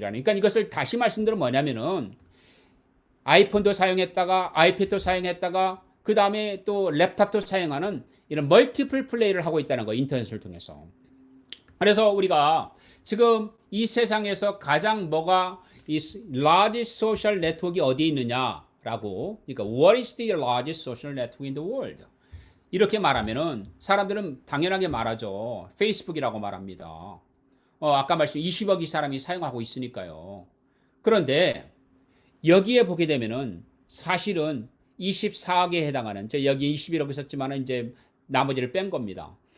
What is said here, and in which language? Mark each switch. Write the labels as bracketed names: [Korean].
[Korean] 그러니까 이것을 다시 말씀드리면 뭐냐면은 아이폰도 사용했다가 아이패드도 사용했다가 그 다음에 또 랩탑도 사용하는 이런 멀티플 플레이를 하고 있다는 거예요. 인터넷을 통해서. 그래서 우리가 지금 이 세상에서 가장 뭐가 이 largest social network이 어디에 있느냐라고. 그러니까 [English] what is the largest social network in the world? [Korean] 이렇게 말하면은 사람들은 당연하게 말하죠. 페이스북이라고 말합니다. 아까 말씀 20억이 사람이 사용하고 있으니까요. 그런데 여기에 보게 되면은 사실은 24억에 해당하는, 저 여기 21억 있었지만 이제 나머지를 뺀 겁니다.